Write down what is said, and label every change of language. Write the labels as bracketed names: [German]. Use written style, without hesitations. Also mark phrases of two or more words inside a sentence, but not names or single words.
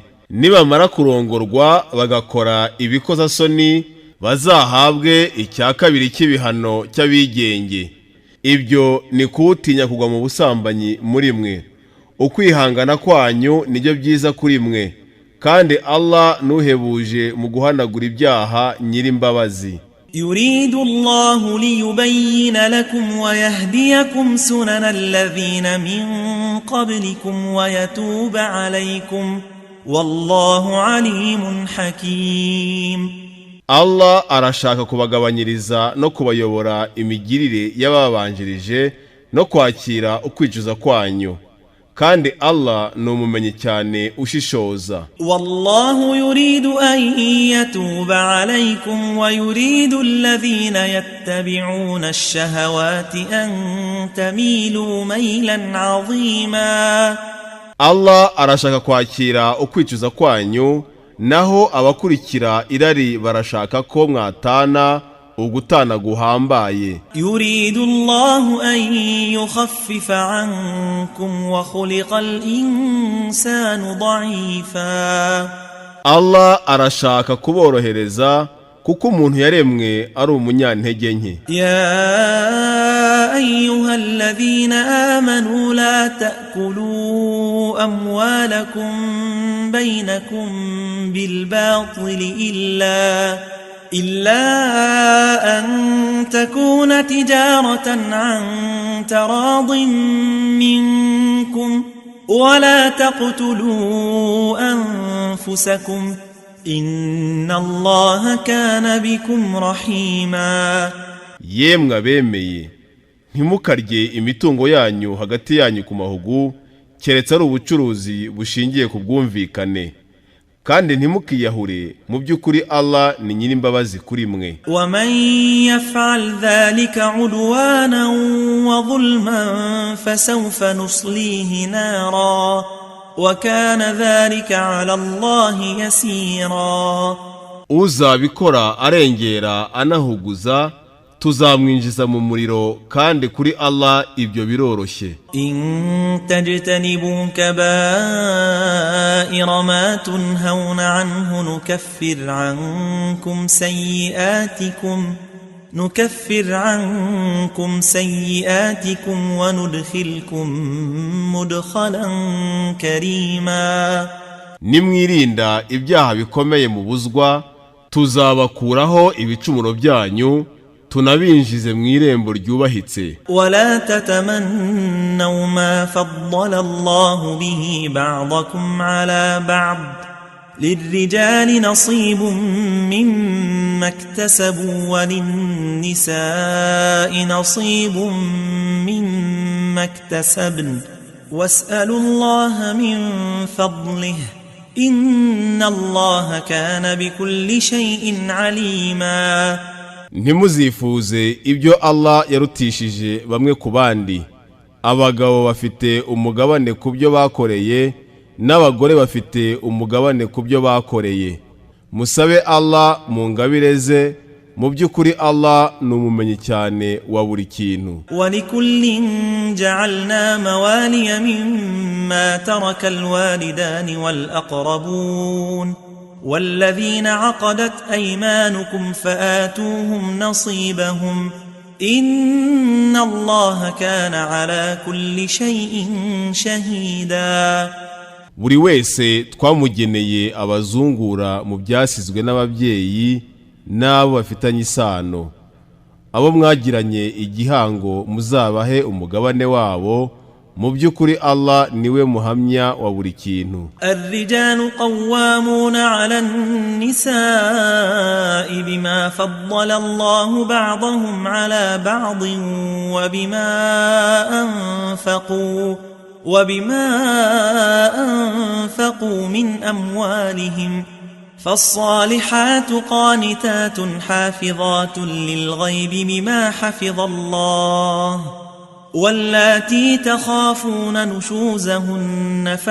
[Kinyarwanda] Nibamara kurongorwa bagakora ibikozasoni bazahabwe icya kabiri cy'ibihano cy'abigenge. Ibyo ni kuwutinya kugwa mu busambanyi muri mwe. Ukwihangana kwanyu nibyo byiza kuri mwe, kandi Allah nuhebuje mu guhanagura ibyaha nyirimbabazi. [Arabic] يريد الله ليبين لكم ويهديكم سنن الذين من قبلكم ويتوب عليكم والله عليم حكيم. [Kinyarwanda] Allah arashaka kubagabanyiriza no kubayobora imigirire y'ababanjirije no kwakira ukwicuza kwanyu, kandi Allah ni umumenyi cyane ushishoza. [Arabic] والله يريد أن يتوب عليكم ويريد الذين يتبعون الشهوات أن تميلوا ميلا عظيما. [Kinyarwanda] Allah arashaka kwakira ukwicuza kwanyu, naho abakurikira irari barashaka ko mwatana ugutana guhambaye. [Arabic] يريد الله أن يخفف عنكم وخلق الإنسان ضعيفا. [Kinyarwanda] Allah arashaka kuborohereza kuko umuntu yaremwe ari umunyantege nke. [Arabic] يا أيها الذين آمنوا لا تأكلوا أموالكم بينكم بالباطل إلا أن تكون تجارة عن تراض منكم ولا تقتلوا أنفسكم إن الله كان بكم رحيما. [Kinyarwanda] Yemwe bemeye, ntimukarye imitungo yanyu hagati yanyu ku mahugu keretse ari ubucuruzi bushingiye ku bwumvikane, kandi ntimukiyahure, mu by'ukuri Allah ni nyirimbabazi kuri mwe. [Arabic] ومن يفعل ذلك عدوانا وظلما فسوف نصليه نارا وكان ذلك على الله يسيرا. [Kinyarwanda] Uzabikora arengera anahuguza tuzamwinjiza mu muriro kandi kuri Allah ibyo biroroshye. [Arabic] إن تجتنبوا كبائر ما تنهون عنه نكفر عنكم سيئاتكم وندخلكم مدخلا كريما. [Kinyarwanda] Nimwirinda ibyaha bikomeye mubuzwa, tuzabakuraho ibicumuro byanyu, tunabinjize mu irembo ryubahitse. [Arabic] ولا تتمنوا ما فضل الله به بعضكم على بعض للرجال نصيب مما اكتسبوا وللنساء نصيب مما اكتسبن واسألوا الله من فضله إن الله كان بكل شيء عليما. [Kinyarwanda] Ntimuzifuze ibyo Allah yarutishije bamwe ku bandi. Abagabo bafite umugabane ku byo bakoreye, n'abagore bafite umugabane ku byo bakoreye. Musabe Allah mu ngabire ze, mu by'ukuri Allah ni umumenyi cyane wa buri kintu. [Arabic] وَلِكُلٍّ جَعَلْنَا مَوَالِيَ مِمَّا تَرَكَ الْوَالِدَانِ وَالْأَقْرَبُونَ والذين عقدت أيمانكم فآتوهم نصيبهم إن الله كان على كل شيء شهيدا. [Kinyarwanda] Buri wese twamugeneye abazungura mu byasizwe n'ababyeyi n'abo bafitanye isano. Abo mwagiranye igihango muzabahe umugabane wabo, mu by'ukuri Allah niwe muhamya wa buri kintu. [Arabic] الرجال قوامون على النساء بما فضل الله بعضهم على بعض وبما أنفقوا من أموالهم فالصالحات قانتات حافظات للغيب بما حفظ الله واللاتي تخافون نشوزهن